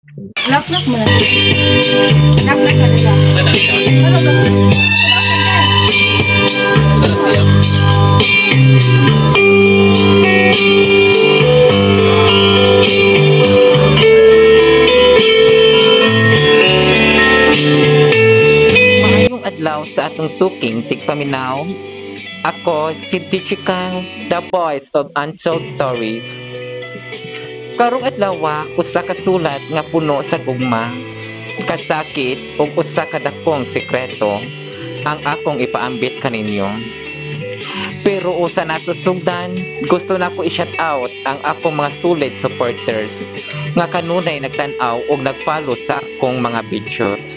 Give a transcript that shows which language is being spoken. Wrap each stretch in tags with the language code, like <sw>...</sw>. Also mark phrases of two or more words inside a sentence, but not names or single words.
<ceb>Knock-knock mo na. Knock-knock ka nila. Sana siya. Ano ba? Sana siya. Maayong adlaw sa atong suking tigpaminaw. Ako si Dichika,</ceb> <en>the voice of untold stories.</en> <ceb>Karong adlaw usa ka sulat nga puno sa gugma, kasakit ug usa ka dakong sekreto ang akong ipaambit kaninyo. Pero usa nato sugdan, gusto nako i-shout out ang akong mga</ceb> <en>solid supporters</en> <ceb>nga kanunay nagtan-aw ug nag-follow sa akong mga videos.</ceb>